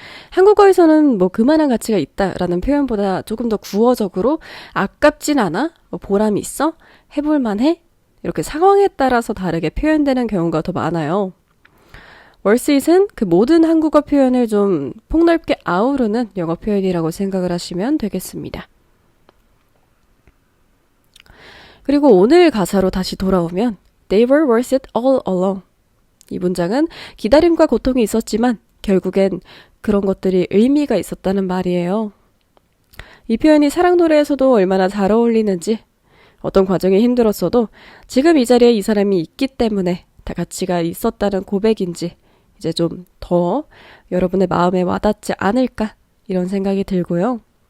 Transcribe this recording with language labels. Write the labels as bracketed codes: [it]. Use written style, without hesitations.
[ko] 한국어에서는 그만한 가치가 있다라는 표현보다 조금 더 구어적으로 아깝진 않아? 보람이 있어? 해볼 만해? 이렇게 상황에 따라서 다르게 표현되는 경우가 더 많아요. worth it은 그 모든 한국어 표현을 좀 폭넓게 아우르는 영어 표현이라고 생각을 하시면 되겠습니다. 그리고 오늘 가사로 다시 돌아오면 [en] They were worth it all along. [ko] 이 문장은 기다림과 고통이 있었지만 결국엔 그런 것들이 의미가 있었다는 말이에요. 이 표현이 사랑 노래에서도 얼마나 잘 어울리는지, 어떤 과정이 힘들었어도 지금 이 자리에 이 사람이 있기 때문에 다 가치가 있었다는 고백인지 이제 좀 더 여러분의 마음에 와닿지 않을까 이런 생각이 들고요.